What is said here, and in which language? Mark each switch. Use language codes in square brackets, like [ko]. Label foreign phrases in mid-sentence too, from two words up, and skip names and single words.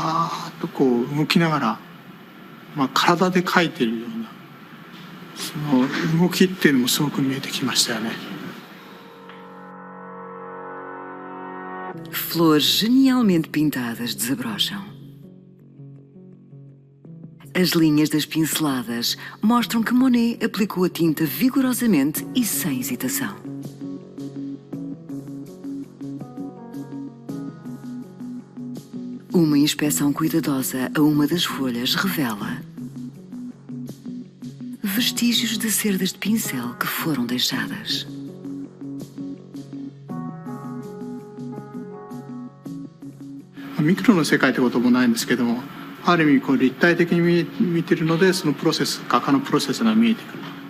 [ja] ーッと動きながら、体で描いているようなその動きっていうのもすごく見えてきましたよね。 [pt] Flores genialmente pintadas desabrocham. As linhas das pinceladas mostram que Monet aplicou a tinta vigorosamente e sem hesitação. Uma inspeção cuidadosa a uma das folhas revela vestígios de cerdas de pincel que foram deixadas. [ja] ミクロの世界ということもないんですけども、ある意味こう立体的に見ているので、そのプロセス、画家のプロセスが見えてくる。